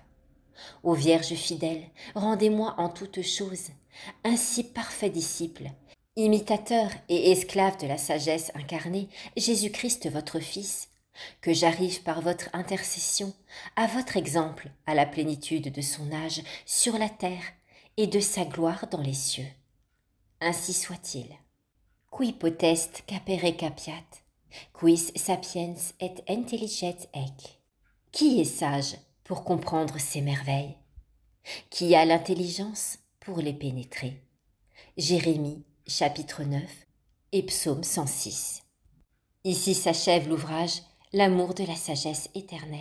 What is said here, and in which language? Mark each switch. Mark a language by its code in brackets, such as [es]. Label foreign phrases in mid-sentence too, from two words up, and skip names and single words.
[fr] Ô Vierge fidèle, rendez-moi en toutes choses un si parfait disciple, imitateur et esclave de la sagesse incarnée, Jésus-Christ votre Fils, que j'arrive par votre intercession à votre exemple à la plénitude de son âge sur la terre et de sa gloire dans les cieux. Ainsi soit-il. [la] Qui potest capere capiat, quis sapiens et intelliget ec. [fr] Qui est sage pour comprendre ces merveilles? Qui a l'intelligence pour les pénétrer? Jérémie, chapitre 9 et psaume 106. Ici s'achève l'ouvrage L'amour de la sagesse éternelle.